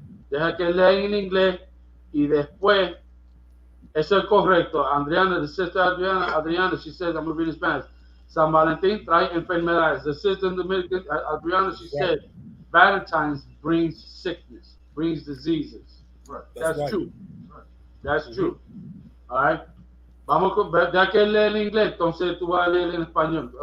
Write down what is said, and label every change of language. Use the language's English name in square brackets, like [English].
[Spanish] Deja que lean en inglés y después, eso es correcto. [English] Adriana, the sister Adriana, she says, I'm going to read in Spanish. [Spanish] San Valentín trae enfermedades. [English] The sister Dominican, Adriana, she said, Valentine's brings sickness, brings diseases. Right. That's right. true. Right. That's true. All right? [Spanish] Vamos con, ya que lee en inglés, entonces tú vas a leer en español.